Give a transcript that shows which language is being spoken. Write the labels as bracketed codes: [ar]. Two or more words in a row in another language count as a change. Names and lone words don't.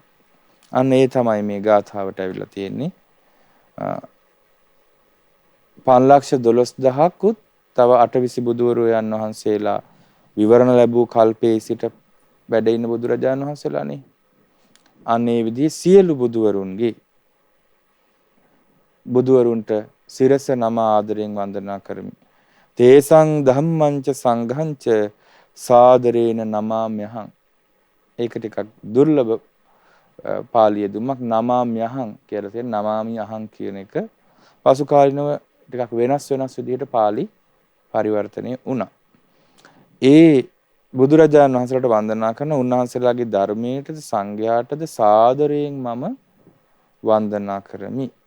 [si] අන්න ඒ තමයි මේ ගාථාවට ඇවිල්ලා තියෙන්නේ. 5,12,000කුත් තව 820 බුදුවරයන් වහන්සේලා විවරණ ලැබූ කල්පයේ සිට වැඩ ඉන්න බුදුරජාණන් වහන්සේලානේ. අන්න ඒ විදිහේ සියලු බුදුවරුන්ට සිරස නම ආදරයෙන් වන්දනා කරමි. [pi] තේසං ධම්මංච සංඝංච සාදරේන නමාම්‍යහං. [si] ඒක ටිකක් දුර්ලභ පාලිය දුමක්. නමාම්‍යහං කියලා තියෙන නමාමි අහං කියන එක පසු කාලිනව ටිකක් වෙනස් විදිහට පාලි පරිවර්තනය වුණා. ඒ බුදුරජාණන් වහන්සේලාට වන්දනා කරන උන්වහන්සේලාගේ ධර්මයටද සංඝයාටද සාදරයෙන් මම වන්දනා කරමි.